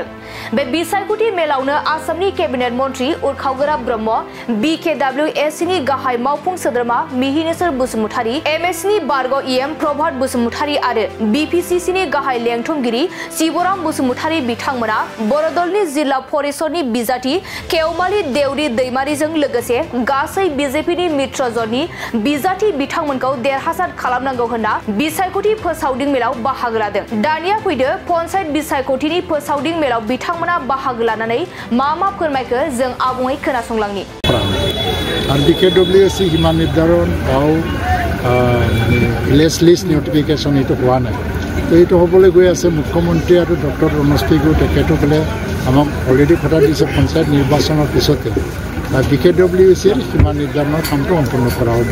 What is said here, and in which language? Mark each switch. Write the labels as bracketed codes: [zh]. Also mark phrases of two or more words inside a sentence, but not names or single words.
[brx] बे बिसायख'थि मेलावनो आसामनि केबिनेट मन्त्रि उरखावग्रा ब्रह्म BKWSनि गाहाय मावफुं सोद्रोमा मिहिनेश्वर बसुमतारी, MSनि बारग' EM प्रभात बसुमतारी आरो BPCCनि गाहाय लेंथुमगिरि शिवराम बसुमतारी बिथांमोना बरदलनि जिल्ला परिषदनि बिजाथि केवमालि देउरि दैमारिजों लोगोसे गासै BJPनि मित्र ज'टनि बिजाथि बिथांमोनखौ देरहासार खालामनांगौ होनना बिसायख'थि फोसावदिं मेलाव बाहागो लादों। दानिया फैदो पन्चायत बिसायख'थिनि फोसावदिं मेलाव बिथांमोना बाहागो लानानै मा फोरमायखो जों आबुङै खोनासंलांनि। [as] আর BKWSC সীমা নির্ধারণ [en] list notification [as] এইটো হোৱা নাই, তো এইটো হ'বলৈ গৈ আছে। মুখ্যমন্ত্ৰী আৰু ডক্টৰ ৰমেশ পেগু তেখেতসকলে আমাক অলৰেডি কথা দিছে পঞ্চায়ত নিৰ্বাচনৰ পিছতে BKWSCৰ সীমা নিৰ্ধাৰণৰ কামটো সম্পূৰ্ণ কৰা হ'ব।